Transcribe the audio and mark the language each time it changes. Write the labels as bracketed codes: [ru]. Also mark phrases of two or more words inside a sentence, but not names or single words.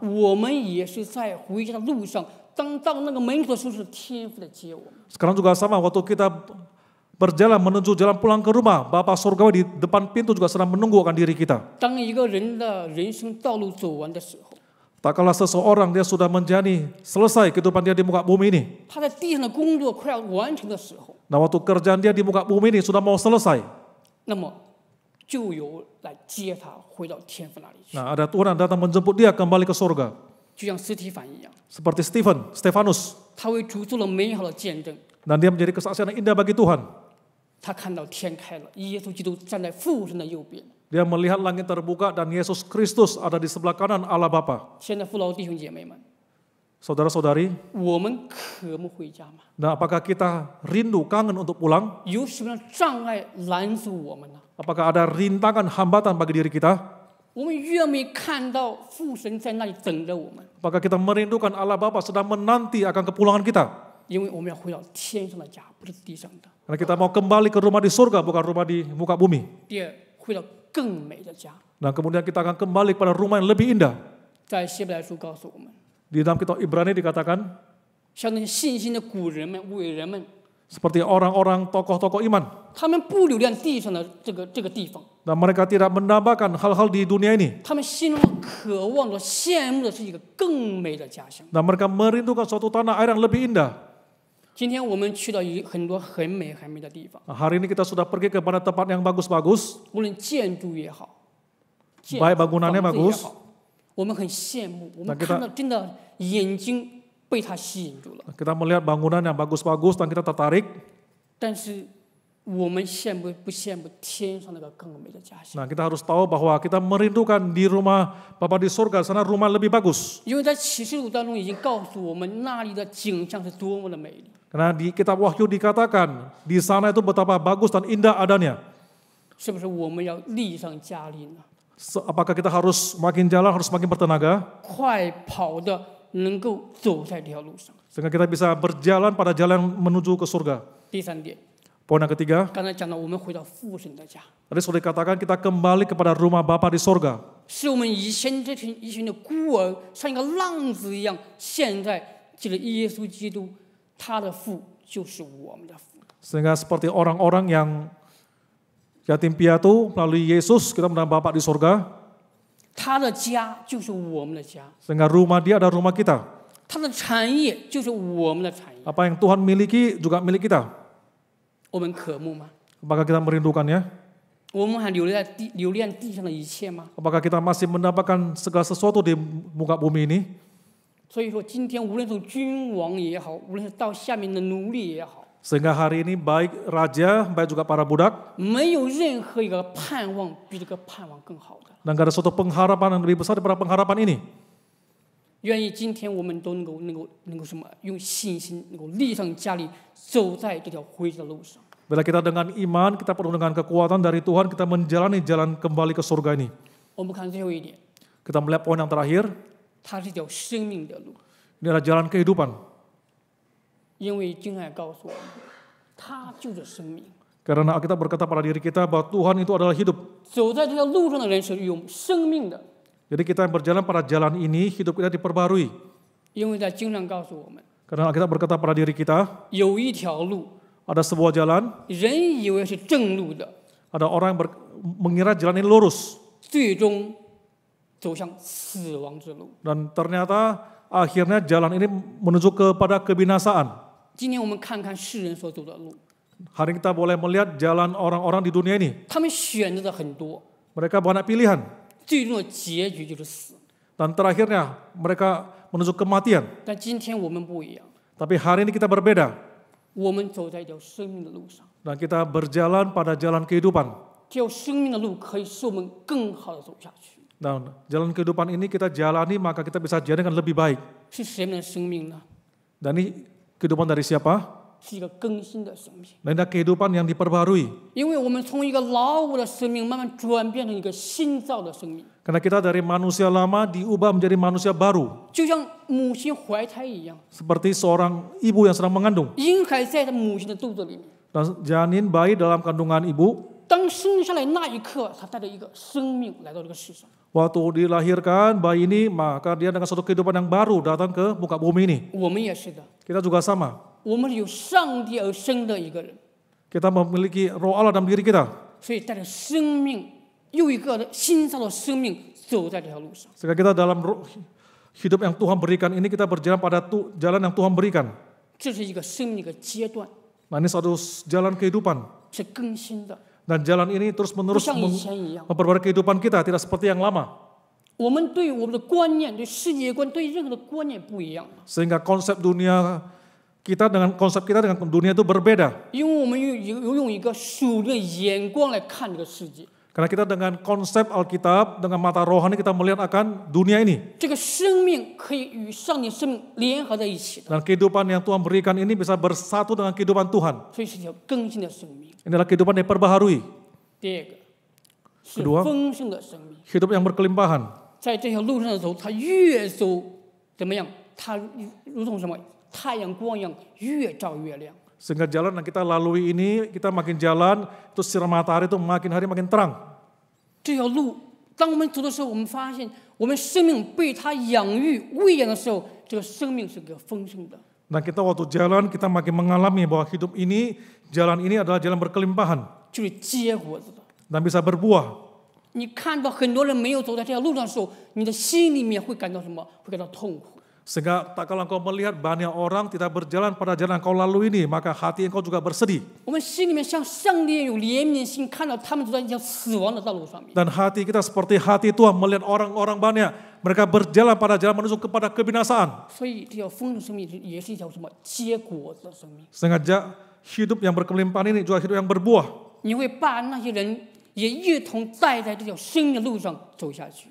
[zh] 我们也是在回家的路上，当到那个门口的时候，是天父来接我们。 [id] Sekarang juga sama, waktu kita berjalan menuju jalan pulang ke rumah, Bapa Surgawi di depan pintu juga sedang menunggu akan diri kita. [zh] 当一个人的人生道路走完的时候， [id] Tak kalah seseorang dia sudah menjalani selesai kehidupan dia di muka bumi ini. [zh] 他在地上的工作快要完成的时候， [id] Nah waktu kerjaan dia di muka bumi ini sudah mau selesai. [zh] 那么就有来接他回到天父那里去， [id] Nah ada Tuhan yang datang menjemput dia kembali ke surga. [zh] 就像斯提凡一样， [id] Seperti Stefanus. [zh] 他为主做了美好的见证。 [id] Dan dia menjadi kesaksian yang indah bagi Tuhan. [zh] 他看到天开了，耶稣基督站在父神的右边。 [id] Dia melihat langit terbuka dan Yesus Kristus ada di sebelah kanan Allah Bapa. [zh] 现在父老弟兄姐妹们， [id] Saudara-saudari, [zh] 我们渴慕回家吗？ [id] nah apakah kita rindu, kangen untuk pulang? [zh] 有什么样的障碍拦阻我们呢？ [id] Apakah ada rintangan, hambatan bagi diri kita? [zh] 我们愿不愿意看到父神在那里等着我们？ [id] Apakah kita merindukan Allah Bapa sedang menanti akan kepulangan kita? [zh] 因为我们要回到天上的家，不是地上的。 [id] Karena kita mau kembali ke rumah di surga, bukan rumah di muka bumi. [zh] 第二，回到更美的家。 [id] Dan kemudian kita akan kembali kepada rumah yang lebih indah. [zh] 在希伯来书告诉我们， [id] Di dalam kitab Ibrani dikatakan, [zh] 像那些信心的古人们、伟人们， [id] seperti orang-orang tokoh-tokoh iman. [zh] 他们不留恋地上的这个地方， [id] Dan mereka tidak mendambakan hal-hal di dunia ini. [zh] 他们心中渴望的、羡慕的是一个更美的家乡。 [id] Dan mereka merindukan suatu tanah air yang lebih indah. [zh] 今天我们去到很多很美很美的地方， [id] Nah, hari ini kita sudah pergi kepada tempat yang bagus-bagus. [zh] 无论建筑也好， [id] Baik bangunannya [zh] 房子也 [id] bagus. [zh] 好，我们很羡慕，我们 [id] Nah, kita- [zh] 看到真的眼睛被它吸引住了。 [id] Kita melihat bangunan yang bagus-bagus dan kita tertarik. [zh] 但是我们羡慕不羡慕天上那个更美的家乡？ [id] Nah, kita harus tahu bahwa kita merindukan di rumah Bapa di surga, sana rumah lebih bagus. [zh] 因为在启示录当中已经告诉我们那里的景象是多么的美丽。 [id] Karena di kitab Wahyu dikatakan, di sana itu betapa bagus dan indah adanya. [zh] 是不是我们要力上加力呢？ [id] Apakah kita harus makin jalan, harus makin bertenaga? [zh] 快跑的能够走在这条路上。 [id] Sehingga kita bisa berjalan pada jalan menuju ke surga. [zh] 第三点， [id] Poin yang ketiga, [zh] 刚才讲到我们回到父神的家， [id] tadi sudah dikatakan kita kembali kepada rumah Bapa di surga. [zh] 是我们以前这群一群的孤儿，像一个浪子一样，现在借着耶稣基督，他的父就是我们的父。 [id] Sehingga seperti orang-orang yang yatim piatu, melalui Yesus kita mendapat Bapa di surga. [zh] 他的家就是我们的家， [id] Sehingga rumah dia adalah rumah kita. [zh] 他的产业就是我们的产业。 [id] Apa yang Tuhan miliki juga milik kita. [zh] 我们渴慕吗？ [id] Apakah kita merindukannya? [zh] 我们还留恋地上的一切吗？ [id] Apakah kita masih mendapatkan segala sesuatu di muka bumi ini? [zh] 所以说，今天无论是君王也好，无论是到下面的奴隶也好， [id] Sehingga hari ini baik raja, baik juga para budak, [zh] 没有任何一个盼望比这个盼望更好的。 [id] dan gak ada suatu pengharapan yang lebih besar daripada pengharapan ini. [zh] 愿意今天我们都能够什么？用信心能够立上加力，走在这条回家的路上。 [id] Bila kita dengan iman, kita penuh dengan kekuatan dari Tuhan, kita menjalani jalan kembali ke surga ini. [zh] 我们看最后一点， [id] Kita melihat poin yang terakhir, [zh] 它是一条生命的路， [id] ini adalah jalan kehidupan. [zh] 因为经上告诉我们，它就是生命。 [id] Karena kita berkata pada diri kita bahwa Tuhan itu adalah hidup. [zh] 走在这条路上的人是有生命的， [id] Jadi kita yang berjalan pada jalan ini, hidup kita diperbarui. [zh] 因为在经上告诉我们， [id] Karena kita berkata pada diri kita, [zh] 有一条路， [id] ada sebuah jalan, [zh] 人以为是正路的， [id] ada orang yang mengira jalan ini lurus. [zh] 最终走向死亡之路。 [id] Dan ternyata akhirnya jalan ini menuju kepada kebinasaan. [zh] 今天我们看看世人所走的路， [id] Hari ini kita boleh melihat jalan orang-orang di dunia ini. [zh] 他们选择的很多， [id] Mereka banyak pilihan. [zh] 最终的结局就是死。 [id] Dan terakhirnya mereka menuju kematian. [zh] 但今天我们不一样， [id] Tapi hari ini kita berbeda. [zh] 我们走在一条生命的路上， [id] Dan kita berjalan pada jalan kehidupan. [zh] 这条生命的路可以使我们更好的走下去。 [id] Dan jalan kehidupan ini kita jalani, maka kita bisa jalan dengan lebih baik. [zh] 是谁们的生命呢？ [id] Dan ini kehidupan dari siapa? [zh] 是一个更新的生命， [id] Dan ini kehidupan yang diperbarui. [zh] 因为我们从一个老我的生命慢慢转变成一个新造的生命， [id] Karena kita dari manusia lama diubah menjadi manusia baru. [zh] 就像母亲怀胎一样， [id] Seperti seorang ibu yang sedang mengandung. [zh] 婴孩在他母亲的肚子里面， [id] Dan janin bayi dalam kandungan ibu, [zh] 当生下来那一刻，他带着一个生命来到这个世上。 [id] waktu dilahirkan bayi ini, maka dia dengan suatu kehidupan yang baru datang ke muka bumi ini. [zh] 我们也是的， [id] Kita juga sama. [zh] 我们是由上帝而生的一个人， [id] Kita memiliki roh Allah dalam diri kita. [zh] 所以带着生命，又一个的新造的生命走在这条路上。 [id] Sehingga kita dalam hidup yang Tuhan berikan ini, kita berjalan pada jalan yang Tuhan berikan. [zh] 这是一个生命的一个阶段， [id] Nah, ini suatu jalan kehidupan. [zh] 是更新的， [id] Dan jalan ini terus [zh] 不 [id] menerus [zh] 像以前一样。 [id] memperbarui kehidupan kita, tidak seperti yang lama. [zh] 我们对我们的观念、对世界观、对任何的观念不一样了， [id] Sehingga konsep dunia kita dengan konsep kita dengan dunia itu berbeda. [zh] 因为我们用一个属灵的眼光来看这个世界。 [id] Karena kita dengan konsep Alkitab, dengan mata rohani kita melihat akan dunia ini. [zh] 这个生命可以与上帝生命联合在一起的， [id] Dan kehidupan yang Tuhan berikan ini bisa bersatu dengan kehidupan Tuhan. [zh] 所以是一条更新的生命。 [id] Inilah kehidupan yang diperbaharui. [zh] 第二个是 [id] Kedua [zh] 丰盛的生命， [id] Hidup yang berkelimpahan. [zh] 在这条路上的时候，他越走怎么样？他如同什么太阳光一样，越照越亮。 [id] Sehingga jalan yang kita lalui ini, kita makin jalan, itu sinar matahari itu makin hari makin terang. [zh] 这条路，当我们走的时候，我们发现我们生命被他养育、喂养的时候，这个生命是个丰盛的。 [id] Dan kita waktu jalan, kita makin mengalami bahwa hidup ini, jalan ini adalah jalan berkelimpahan. [zh] 就是结果子的。 [id] Dan bisa berbuah. [zh] 你看到很多人没有走在这条路上的时候，你的心里面会感到什么？会感到痛苦。 [id] Sehingga tak kalau engkau melihat banyak orang tidak berjalan pada jalan yang kau lalui ini, maka hati engkau juga bersedih. [zh] 我们心里面像上帝有怜悯的心，看到他们走在一条死亡的道路上面。 [id] Dan hati kita seperti hati Tuhan melihat orang-orang banyak, mereka berjalan pada jalan menuju kepada kebinasaan. [zh] 所以这条丰盛生命也是一条什么结果子的生命。 [id] Sehingga hidup yang berkelimpahan ini juga hidup yang berbuah. [zh] 你会把那些人也一同带在这条生命的路上走下去。